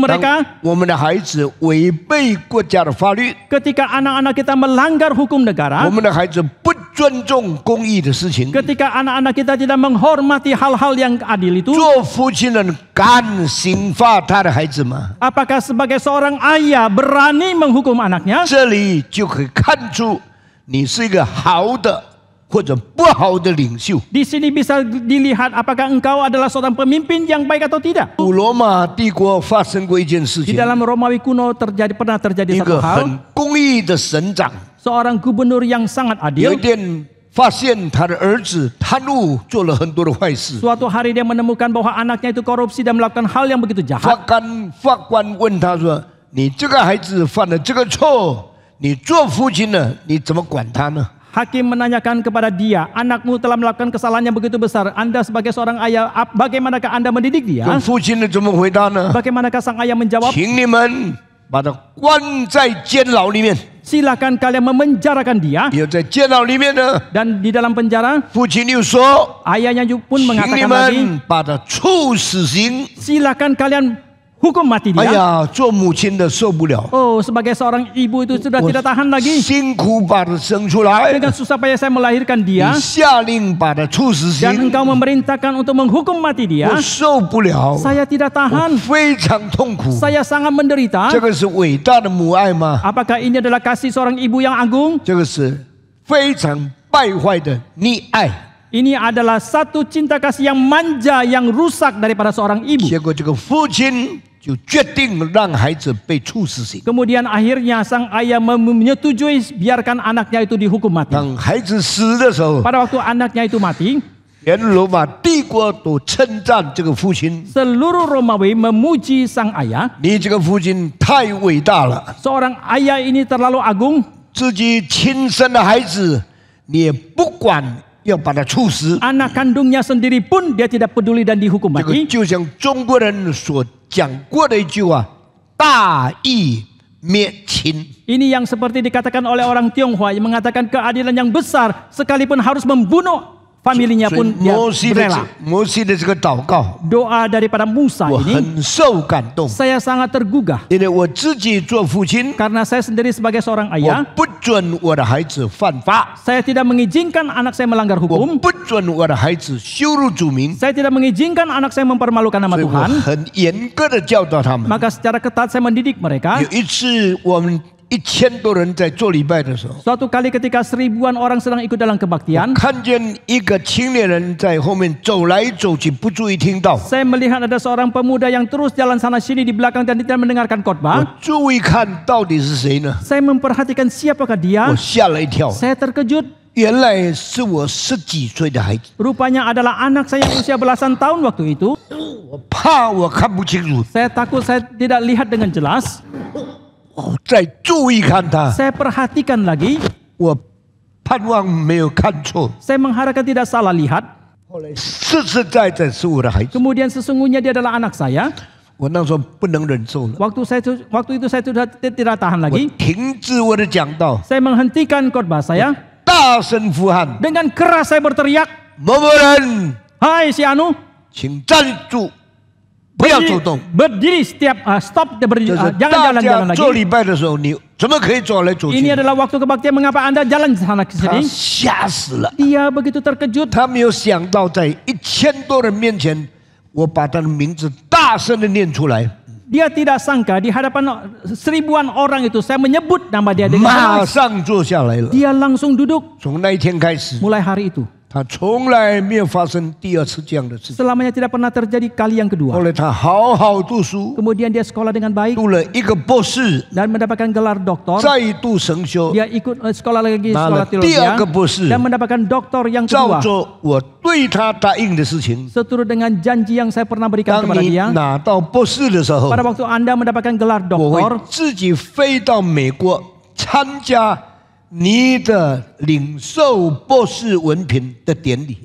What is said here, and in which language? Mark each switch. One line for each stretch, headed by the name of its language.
Indonesian: mereka?
Chinese: 我们的孩子违背国家的法律，
Indonesian: Ketika anak-anak kita melanggar hukum
Chinese: 我
Indonesian: negara,
Chinese: 们的孩子不尊重公义的事情，
Indonesian: ketika anak-anak kita tidak menghormati hal-hal yang adil itu,
Chinese: 做父亲人敢刑罚他的孩子吗？
Indonesian: apakah sebagai seorang ayah berani menghukum anaknya?
Chinese: 这里就可以看出你是一个好的或者不好的领袖。
Indonesian: Di sini bisa dilihat apakah engkau adalah seorang pemimpin yang baik atau tidak.
Chinese: 古罗马帝国发生过一件事
Indonesian: Di dalam Romawi kuno pernah terjadi
Chinese: 一
Indonesian: satu
Chinese: 个
Indonesian: hal.
Chinese: 很公义的省长，
Indonesian: Seorang gubernur yang sangat
Chinese: 有一
Indonesian: adil.
Chinese: 天发现他的儿子贪污，做了很多的坏事。
Indonesian: Suatu hari dia menemukan bahwa anaknya itu korupsi dan melakukan hal yang begitu
Chinese: 法
Indonesian: jahat.
Chinese: 官问他说：“你这个孩子犯了这个错，你做父亲的，你怎么管他呢
Indonesian: Hakim menanyakan kepada dia, anakmu telah melakukan kesalahan yang begitu besar. Anda sebagai seorang ayah, bagaimanakah Anda mendidik？”
Chinese: 做父亲的怎么回答呢？
Indonesian: Bagaimanakah sang ayah menjawab?
Chinese: 请你们把他关在监牢里面。
Indonesian: Silakan kalian memenjarakan dia.
Chinese: 也在监牢里面呢，
Indonesian: Dan di dalam penjara,
Chinese: 父亲又说
Indonesian: ayahnya pun
Chinese: 请你
Indonesian: mengatakan lagi,
Chinese: 们把他处死刑。
Indonesian: silakan kalian hukum mati
Chinese: 哎
Indonesian: dia.
Chinese: 呀，做母亲的受不了，
Indonesian: Oh, sebagai seorang ibu itu sudah tidak tahan lagi.
Chinese: 辛苦把他生出来，
Indonesian: Dengan susah payah saya melahirkan
Chinese: 你
Indonesian: dia
Chinese: 下令把他处死
Indonesian: dan
Chinese: 刑，
Indonesian: engkau memerintahkan untuk menghukum mati
Chinese: 我
Indonesian: dia.
Chinese: 受不了，
Indonesian: Saya tidak
Chinese: 我
Indonesian: tahan.
Chinese: 非常痛苦。
Indonesian: Saya sangat menderita.
Chinese: 这个是伟大的母爱吗？
Indonesian: Apakah ini adalah kasih seorang ibu yang agung?
Chinese: 这个是非常败坏的溺爱。
Indonesian: Ini adalah satu cinta kasih yang manja, yang rusak daripada seorang ibu.
Chinese: 结果这个父亲就决定让孩子被处死刑。
Indonesian: Kemudian akhirnya sang ayah menyetujui biarkan anaknya itu dihukum mati.
Chinese: 当孩子死的时候，
Indonesian: Pada waktu anaknya itu mati,
Chinese: 连罗马帝国都称赞这个父亲。
Indonesian: seluruh Romawi memuji sang ayah.
Chinese: 你这个父亲太伟大了，
Indonesian: Seorang ayah ini terlalu agung.
Chinese: 自己亲生的孩子，你也不管，要把他处死。
Indonesian: Anak kandungnya sendiri pun dia tidak peduli dan dihukum
Chinese: 这个
Indonesian: mati.
Chinese: 就像中国人所讲过的一句话：“大义灭亲。”
Indonesian: Ini yang seperti dikatakan oleh orang Tionghoa yang mengatakan keadilan yang besar sekalipun harus membunuh familinya
Chinese: 所以
Indonesian: pun dia
Chinese: 摩西的这个祷告，
Indonesian: Doa daripada Musa
Chinese: 我
Indonesian: ini
Chinese: 很受感动，
Indonesian: saya sangat tergugah
Chinese: 因为我自己做父亲，
Indonesian: karena saya sendiri sebagai seorang
Chinese: 我
Indonesian: ayah,
Chinese: 不准我的孩子犯法，
Indonesian: saya tidak mengizinkan anak saya melanggar
Chinese: 我
Indonesian: hukum,
Chinese: 不准我的孩子羞辱主名，
Indonesian: saya tidak mengizinkan anak saya mempermalukan nama
Chinese: 所以我
Indonesian: Tuhan.
Chinese: 很严格的教导他们。
Indonesian: Maka secara ketat saya mendidik mereka.
Chinese: 有一次，我们1000多人在做礼拜的时候，
Indonesian: Suatu kali ketika 1000-an orang sedang ikut dalam kebaktian,
Chinese: 看见一个青年人在后面走来走去，不注意听到。
Indonesian: saya melihat ada seorang pemuda yang terus jalan sana sini di belakang dan tidak mendengarkan
Chinese: 我
Indonesian: khotbah.
Chinese: 注意看到底是谁呢？
Indonesian: Saya memperhatikan siapakah dia.
Chinese: 我吓了一跳，
Indonesian: Saya terkejut.
Chinese: 原来是我10几岁的孩子。
Indonesian: Rupanya adalah anak saya yang usia belasan tahun waktu itu.
Chinese: 我怕我看不清楚，
Indonesian: Saya takut saya tidak lihat dengan jelas.
Chinese: 我再注意看他，
Indonesian: Saya perhatikan lagi.
Chinese: 我盼望没有看错。
Indonesian: Saya mengharapkan tidak salah lihat.
Chinese: 后来实实在在是我的孩子，
Indonesian: Kemudian sesungguhnya dia adalah anak saya.
Chinese: 我那时候不能忍受了，
Indonesian: Waktu itu saya sudah tidak tahan
Chinese: 我
Indonesian: lagi.
Chinese: 停止我的讲道，
Indonesian: Saya menghentikan khotbah saya.
Chinese: 大声呼喊：
Indonesian: Dengan keras saya berteriak,
Chinese: 某某人，
Indonesian: "Hai si Anu,
Chinese: 请站住，不要走动。
Indonesian: berdiri setiap stop,
Chinese: 这是
Indonesian: jangan
Chinese: 大
Indonesian: jalan-jalan
Chinese: 家做
Indonesian: lagi."
Chinese: 礼拜的时候，你怎么可以走来走
Indonesian: Ini
Chinese: 去？
Indonesian: adalah waktu kebaktian, mengapa Anda jalan sana
Chinese: 他
Indonesian: sini?
Chinese: 吓死了，
Indonesian: Dia begitu terkejut.
Chinese: 他没有想到在1000多人面前我把他的名字大声的念出来，
Indonesian: Dia tidak sangka di hadapan seribuan orang itu saya menyebut nama dia dengan keras.
Chinese: 上坐下来了。
Indonesian: Dia langsung duduk
Chinese: 从那一天开始，
Indonesian: mulai hari itu.
Chinese: 他从来没有发生第二次这样的事情。
Indonesian: Selamanya tidak pernah terjadi kali yang
Chinese: 后
Indonesian: kedua.
Chinese: 来他好好读书，
Indonesian: Kemudian dia sekolah dengan baik
Chinese: 读了一个博士，
Indonesian: dan mendapatkan gelar doktor.
Chinese: 再度神修，
Indonesian: Dia ikut sekolah lagi Malah sekolah teologi dia ke博士 dan mendapatkan doktor yang
Chinese: 照
Indonesian: kedua.
Chinese: 着我对他答应的事情。
Indonesian: Seturut dengan janji yang saya pernah berikan
Chinese: 当
Indonesian: kepada
Chinese: 你
Indonesian: dia.
Chinese: 拿到博士的时候，
Indonesian: Pada waktu Anda mendapatkan gelar
Chinese: 我会
Indonesian: doktor,
Chinese: 自己飞到美国参加你的领受博士文凭的典礼。